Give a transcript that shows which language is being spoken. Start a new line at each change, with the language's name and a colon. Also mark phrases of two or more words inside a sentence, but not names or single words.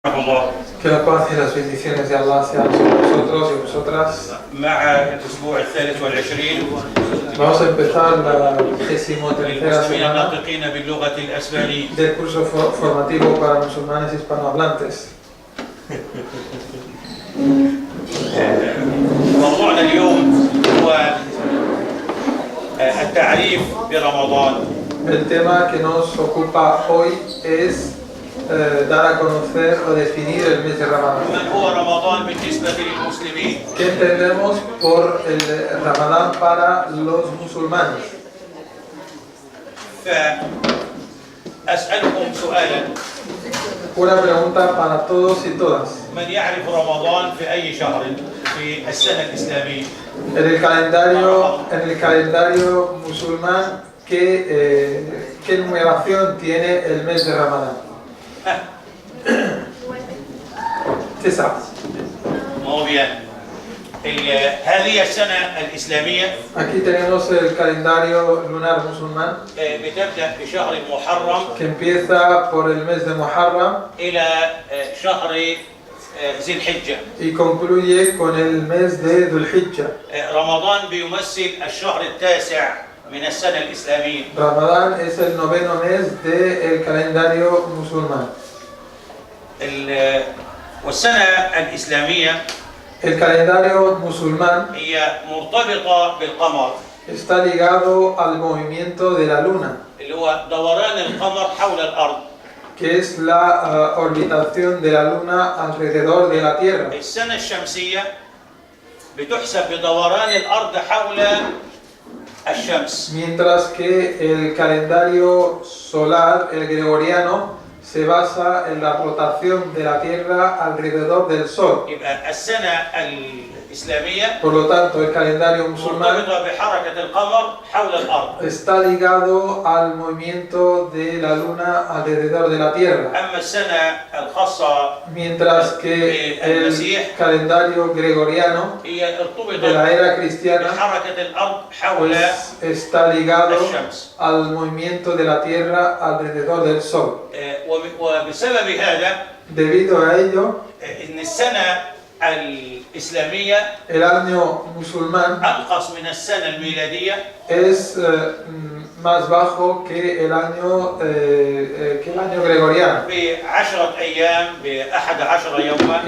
Arabic: الله.
Spanish: Que la paz y las bendiciones de Allah sean sobre nosotros y vosotras.
Arabic: مع الأسبوع الثالث والعشرين
Spanish: Vamos a empezar la 23ª
Arabic: للمسلمين
Spanish: semana
Arabic: الناطقين باللغة الأسبانية.
Spanish: del curso formativo para musulmanes hispanohablantes.
Arabic: موضوعنا اليوم هو التعريف برمضان.
Spanish: El tema que nos ocupa hoy es dar a conocer o definir el mes de Ramadán.
Arabic: من هو رمضان بالنسبة للمسلمين؟
Spanish: ¿Qué entendemos por el Ramadán para los musulmanes?
Arabic: فأسألكم سؤالا:
Spanish: Una pregunta para todos y todas.
Arabic: من يعرف رمضان في أي شهر في السنة الإسلامية؟
Spanish: En el calendario musulmán, ¿qué numeración tiene el mes de Ramadán?
Arabic: تسعة.
Spanish: Muy bien.
Arabic: هذه السنة الإسلامية
Spanish: Aquí tenemos el calendario lunar musulmán
Arabic: بتبدأ بشهر محرم
Spanish: que empieza por el mes de Muharram
Arabic: إلى شهر ذي الحجة.
Spanish: y concluye con el mes de Dhul Hijjah.
Arabic: رمضان بيمثل الشهر التاسع من السنة الإسلامية.
Spanish: Ramadán es el noveno mes del calendario musulmán.
Arabic: والسنة الإسلامية
Spanish: El calendario musulmán
Arabic: هي مرتبطة بالقمر،
Spanish: está ligado al movimiento de la luna,
Arabic: اللي هو دوران القمر حول الأرض.
Spanish: que es la orbitación de la luna alrededor de la Tierra.
Arabic: السنة الشمسية بتحسب بدوران الأرض حول الشمس.
Spanish: Mientras que el calendario solar, el gregoriano, se basa en la rotación de la Tierra alrededor del Sol.
Arabic: يبقى السنة الإسلامية
Spanish: Por lo tanto, el calendario musulmán
Arabic: مرتبطة بحركة القمر حول الأرض.
Spanish: está ligado al movimiento de la luna alrededor de la Tierra.
Arabic: أما السنة الخاصة
Spanish: Mientras que el calendario gregoriano
Arabic: هي
Spanish: de
Arabic: ارتبطت
Spanish: la era cristiana
Arabic: بحركة الأرض حول
Spanish: pues, está ligado
Arabic: الشمس.
Spanish: al movimiento de la Tierra alrededor del Sol.
Arabic: وبسبب هذا
Spanish: Debido a ello,
Arabic: إن السنة الإسلامية
Spanish: el año musulmán
Arabic: أنقص من السنة الميلادية
Spanish: es más bajo que el año gregoriano.
Arabic: ب10 أيام ب11 يوما